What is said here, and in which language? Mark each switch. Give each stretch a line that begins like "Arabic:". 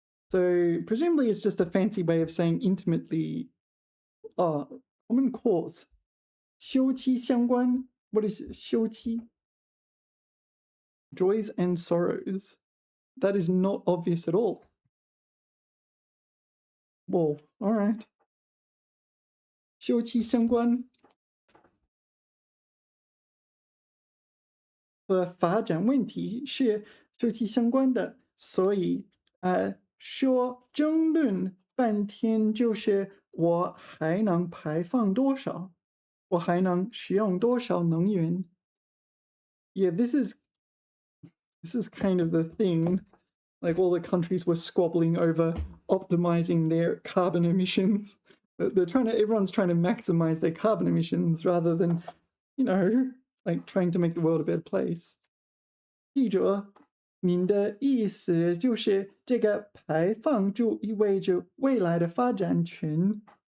English: So presumably it's just a fancy way of saying intimately, common cause. 休戚相关.What is 休戚?Joys and sorrows. That is not obvious at all. Whoa, all right.
Chinese: 休戚相关和发展问题是休戚相关的，所以说争论半天就是我还能排放多少，我还能使用多少能源。
English: Yeah, this is kind of the thing. Like all the countries were squabbling over optimizing their carbon emissions. Everyone's trying to maximize their carbon emissions rather than, like trying to make the world a better place.
Chinese: 记者，您的意思就是这个排放就意味着未来的发展权。